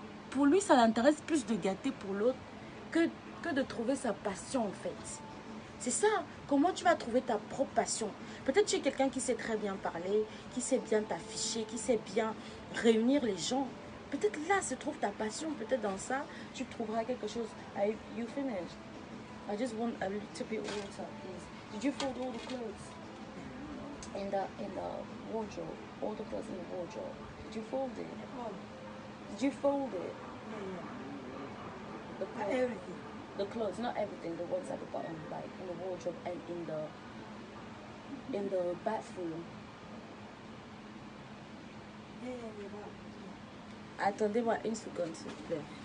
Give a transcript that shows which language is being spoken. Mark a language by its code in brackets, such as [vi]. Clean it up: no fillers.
[fr] Pour lui, ça l'intéresse plus de gâter pour l'autre que de trouver sa passion, en fait. C'est ça. Comment tu vas trouver ta propre passion? Peut-être tu es quelqu'un qui sait très bien parler, qui sait bien t'afficher, qui sait bien réunir les gens. Peut-être là se trouve ta passion. Peut-être dans ça, tu trouveras quelque chose. [en] You finished? I just want a little bit of water, please. Did you fold all the clothes in the wardrobe? All the clothes in the wardrobe. Did you fold it? Did you fold it? The clothes. Everything. The clothes, not everything. The ones at the bottom, like in the wardrobe and in the bathroom. [fr] Attendez-moi une seconde, s'il vous plaît.